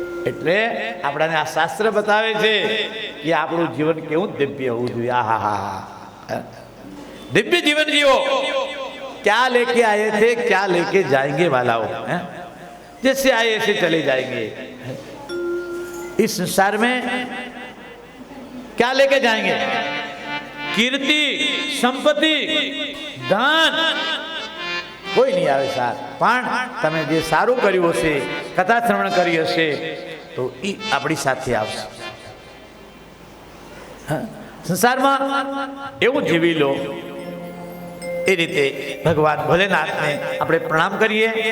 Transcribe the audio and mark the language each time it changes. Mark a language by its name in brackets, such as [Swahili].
[Gujarati] એટલે આપણને આ શાસ્ત્ર બતાવે છે કે આપણું જીવન કેવું દિવ્ય હોવું જોઈએ. આહા, દિવ્ય જીવન જીવો. [Hindi] क्या लेके आए थे क्या लेके जाएंगे वालाओ, जैसे आए ऐसे चले जाएंगे. इस संसार में क्या लेके जाएंगे? [Gujarati] कीर्ति, संपत्ति, धन કોઈ નહીં આવે સાર. પણ તમે જે સારું કર્યું હશે, કથા શ્રવણ કરી હશે તો એ આપણી સાથે આવશે. સંસારમાં એવું જીવી લો. એ રીતે ભગવાન ભોલેનાથને આપણે પ્રણામ કરીએ.